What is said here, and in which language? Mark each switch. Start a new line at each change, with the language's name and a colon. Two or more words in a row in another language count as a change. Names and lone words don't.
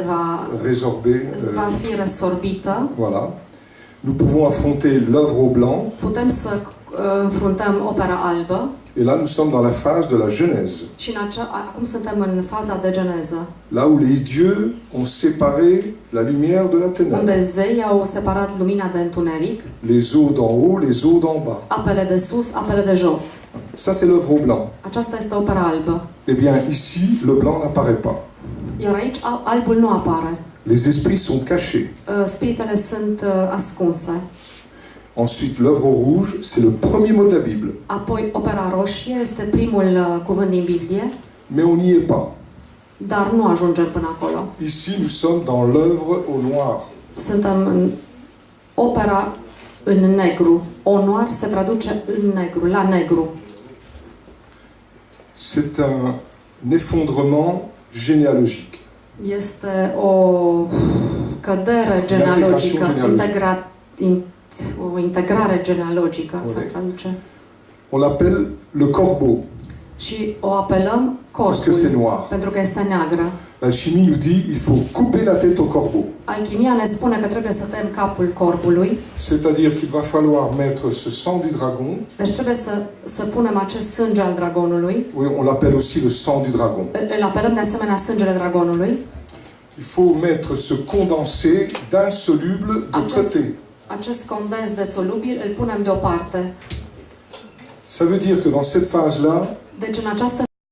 French: résorber,
Romanian: va fi resorbită,
French: voilà, nous pouvons affronter l'œuvre au blanc,
Romanian: putem să înfruntăm opera albă
French: et là nous sommes dans la phase de la Genèse,
Romanian: și acum suntem în faza de geneză,
French: là où les dieux ont séparé la lumière de la ténèbre,
Romanian: unde zeii au separat lumina de întuneric,
French: les eaux d'en haut, les eaux d'en bas.
Romanian: apele de sus, apele de jos.
French: Ça c'est l'œuvre au blanc.
Romanian: Aceasta este opera albă.
French: Eh bien ici, le blanc n'apparaît pas.
Romanian: Iar aici albul nu apare.
French: Les esprits sont cachés.
Romanian: Spiritele sunt ascunse.
French: Ensuite, l'œuvre rouge, c'est le premier mot de la Bible.
Romanian: Apoi, opera roșie este primul cuvânt din Biblie,
French: Mais on n'y est pas.
Romanian: dar nu ajungem până acolo.
French: Ici, nous sommes dans l'œuvre au noir.
Romanian: Suntem în opera în negru. Onoar se traduce în negru, la negru.
French: C'est un effondrement généalogique.
Romanian: Este o cădere genealogică, o integrare genealogică, se traduce.
French: On l'appelle le corbeau,
Romanian: Și o apelăm
French: parce que c'est
Romanian: corpul,
French: noir.
Romanian: pentru că este neagră.
French: L'alchimie nous dit il faut couper la tête au corbeau.
Romanian: Alchimia ne spune că trebuie să tăiem capul corbului,
French: C'est-à-dire qu'il va falloir mettre ce sang du dragon,
Romanian: deci trebuie să punem acest sânge al dragonului.
French: oui, on l'appelle aussi le sang du dragon.
Romanian: Îl apelăm de asemenea sângele dragonului.
French: Il faut mettre ce condensé d'insoluble de côté.
Romanian: Acest condens de solubil îl punem deoparte.
French: Ça veut dire que dans cette phase-là,
Romanian: Deci în această